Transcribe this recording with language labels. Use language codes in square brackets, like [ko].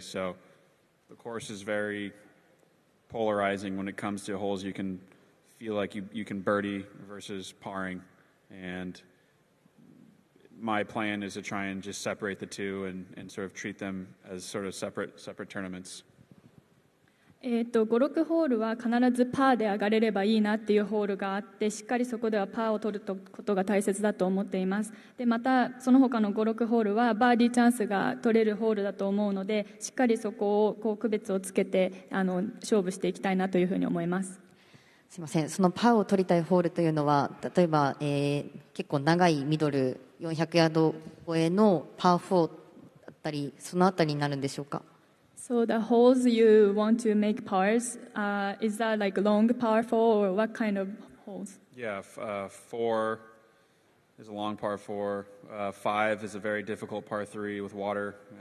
[en] So the course is very polarizing when it comes to holes you can feel like you can birdie versus parring. And my plan is to try and just separate the two and sort of treat them as sort of separate tournaments. [ja] 5、6ホールは必ずパーで上がれればいいなっていうホールがあって、しっかりそこではパーを取ることが大切だと思っています。で、またその他の5、6ホールはバーディーチャンスが取れるホールだと思うので、しっかりそこを区別をつけて勝負していきたいなというふうに思います。すみません、そのパーを取りたいホールというのは、例えば、結構長いミドル400ヤード超えのパー4だったり、そのあたりになるんでしょうか？ [en] So the holes you want to make pars, is that like long par 4 or what kind of holes? Yeah, 4 is a long par 4. 5 is a very difficult par 3 with water.